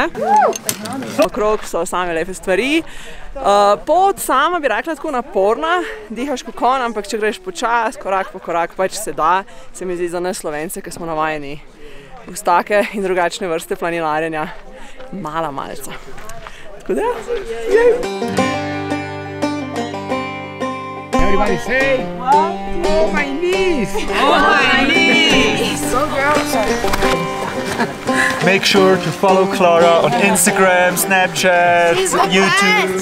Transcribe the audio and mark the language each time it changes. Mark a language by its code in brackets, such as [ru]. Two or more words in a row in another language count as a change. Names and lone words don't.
[sl] Okrog so same lepe stvari. Pot sama bi rekla tako naporna, dihaš kot konj, ampak če greš počas, korak po korak, pač se da. Se mi zdi za nas Slovence, ki smo navajeni v take in drugačne vrste planinarjenja, mala malca. Tako da, [en] Everybody say, oh my knees! Oh my knees! So girls! Make sure to follow Clara on Instagram, Snapchat, YouTube.